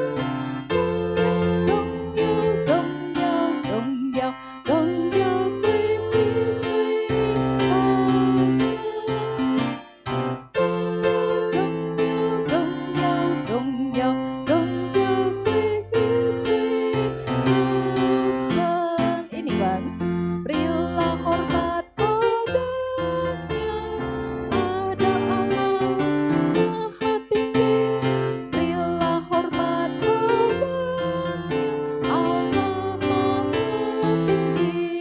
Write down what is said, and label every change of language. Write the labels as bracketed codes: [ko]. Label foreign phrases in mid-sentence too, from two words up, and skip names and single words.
[zh] 荣耀荣耀荣耀荣耀归于最高神，荣耀荣耀荣耀归于最高神。 [id] 你们 berilah hormat padanya, ada Allah Maha Tinggi. Berilah hormat padanya, Allah Maha Tinggi.